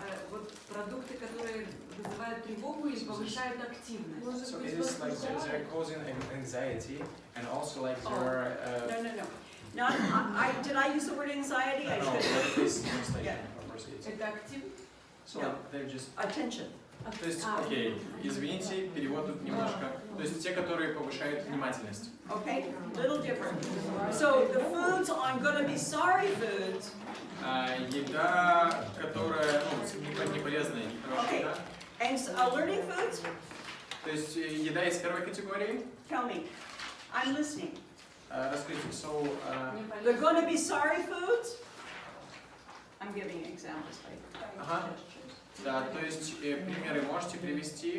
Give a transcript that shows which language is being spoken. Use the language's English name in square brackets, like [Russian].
[Russian] Вот продукты, которые вызывают тревогу и повышают активность. [English] So it is like they're causing anxiety and also like they're. No. Did I use the word anxiety? I No, should. but it is translation. Of course it is. [Russian] Это активность? [English] So they're just. Attention. [Russian] То есть, окей, извините, перевод тут немножко. То есть те, которые повышают внимательность. [English] Okay, little different. So the foods on gonna be sorry foods. [Russian] Еда, которая не полезная, не хорошая еда. [English] And alerting foods. [Russian] То есть еда из первой категории. [English] Tell me, I'm listening. [Russian] Расскажите, so. [English] The gonna be sorry foods. I'm giving examples. [Russian] Ага. Да, то есть примеры можете привести.